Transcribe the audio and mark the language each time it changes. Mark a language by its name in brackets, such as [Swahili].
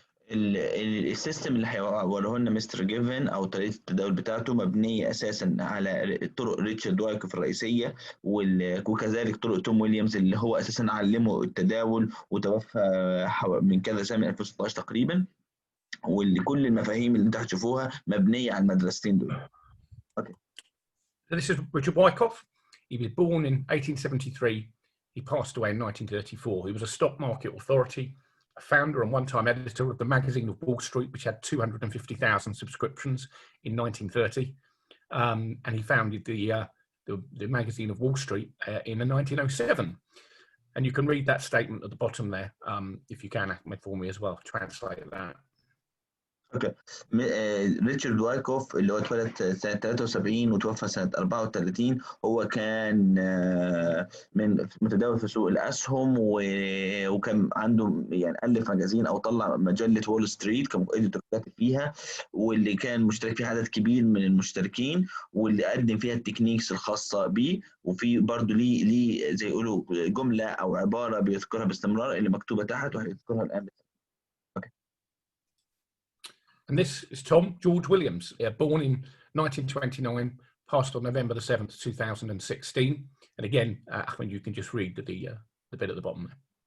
[Arabic] السيستم اللي هيوريه لنا مستر جيفن او طريقه التداول بتاعته مبنيه اساسا على طرق ريتشارد وايكوف الرئيسيه وكذلك طرق توم ويليامز اللي هو اساسا علمه التداول وتوفى من كذا سنه من 2016 تقريبا، واللي كل المفاهيم اللي انت هتشوفوها مبنيه على المدرستين دول. [English] Okay. So this is Richard Wyckoff. He was born in 1873. He passed away in 1934. He was a stock market authority, a founder and one-time editor of the magazine of Wall Street, which had 250,000 subscriptions in 1930. And he founded the the magazine of Wall Street in 1907. And you can read that statement at the bottom there, if you can, Ahmed, for me as well, translate that. [Arabic] اوكي. ريتشارد وايكوف اللي هو اتولد سنة 73 وتوفى سنة 34، هو كان من متداول في سوق الأسهم، وكان عنده يعني ألف مجازين أو طلع مجلة وول ستريت كإديتور كاتب فيها، واللي كان مشترك فيها عدد كبير من المشتركين، واللي قدم فيها التكنيكس الخاصة بيه، وفي برضه ليه زي يقولوا جملة أو عبارة بيذكرها باستمرار اللي مكتوبة تحت وهيذكرها الآن. [English] And this is Tom George Williams, born in 1929, passed on November the 7th, 2016. And again, Ahmed, you can just read the bit at the bottom there.